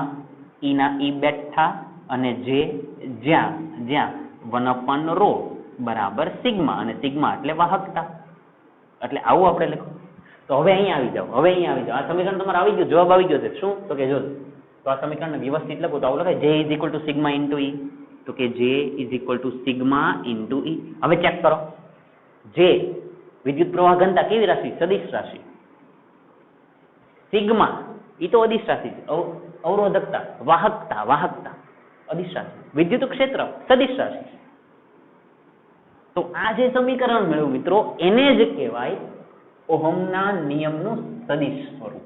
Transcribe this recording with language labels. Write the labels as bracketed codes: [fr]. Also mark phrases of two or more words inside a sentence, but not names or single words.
[gu] E ના E બેઠા અને J જ્યાં 1/ρ બરાબર સિગ્મા. અને સિગ્મા એટલે વાહકતા. એટલે આવું આપણે લખો. તો હવે અહીંયા આવી જાઓ. આ સમીકરણ તમારે આવી ગયું, જવાબ આવી ગયો છે. શું? તો કે જો તો આ સમીકરણને વ્યવસ્થિત લખો તો આવું લખાય [en] J is equal to sigma into E. [gu] તો કે [en] J is equal to sigma into E. [gu] હવે ચેક કરો. J વિદ્યુત પ્રવાહ ઘનતા કેવી રાશિ? સદિશ રાશિ. સિગ્મા એ તો અદિશ રાશિ છે. અવરોધકતા, વાહકતા અદિશ રાશિ. વિદ્યુત ક્ષેત્ર સદિશ રાશિ. તો આ જે સમીકરણ મળ્યું મિત્રો એને જ કહેવાય ઓહમના નિયમનું સદિશ સ્વરૂપ.